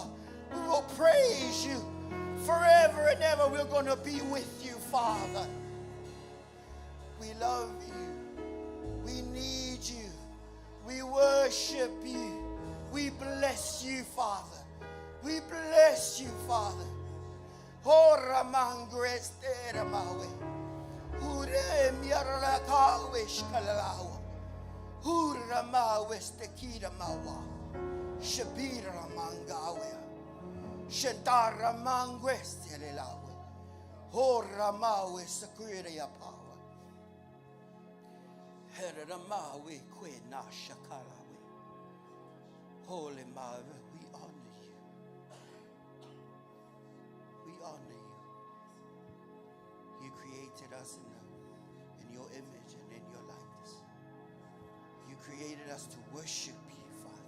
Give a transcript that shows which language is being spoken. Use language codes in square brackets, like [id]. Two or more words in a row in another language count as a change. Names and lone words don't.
[en] We will praise you forever and ever. We're going to be with you, Father. We love you. We need you. We worship you. We bless you, Father. We bless you, Father. Ora mangrestera mawe. Ure miarala kawish kalalawa. Ura mawe stekira mawa. Shabira mangawe. Shantara mangwestelelawe. Ora mawe security power. Heramawe kwe na shakalawe. Holy Mother, we honor you. We honor you. You created us in your image and in your likeness. You created us to worship you, Father.